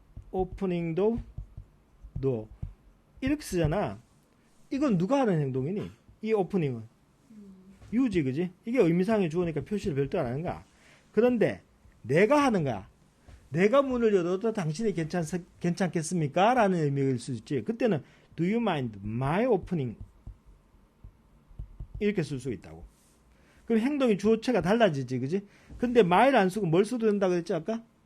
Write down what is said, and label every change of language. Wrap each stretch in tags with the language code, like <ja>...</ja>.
<en>opening the door.</en> <ko>이렇게 쓰잖아. 이건 누가 하는 행동이니? 이 오프닝은. you지, 그지? 이게 의미상의 주어니까 표시를 별도 안 하는 거야. 그런데 내가 하는 거야. 내가 문을 열어도 당신이 괜찮겠습니까? 라는 의미일 수 있지. 그때는</ko> <en>do you mind my opening?</en> <ko>이렇게 쓸 수 있다고. 그럼 행동이 주어체가 달라지지, 그지? 근데 my를 안 쓰고 뭘 써도 된다고 했지, 아까?</ko>